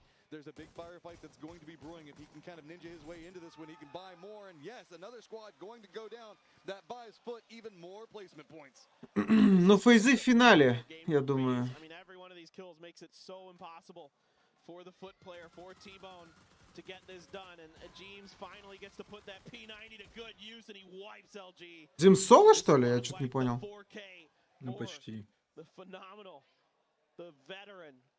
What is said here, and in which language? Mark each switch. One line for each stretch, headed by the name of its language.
English: There's a big firefight that's going to be brewing if he can kind of ninja his way into this one. He can buy more, and yes, another squad going to go down. That buys Foot even more placement points.
Russian: Ну, фейзы в финале, я думаю.
English: I mean, every one of these kills makes it so impossible for the Foot player, for T-Bone, to get this done, and James finally gets to put that P90 to good use, and he wipes LG.
Russian: Джимс соло, что ли? Я что-то не понял. Ну, почти.
English: The phenomenal, the veteran.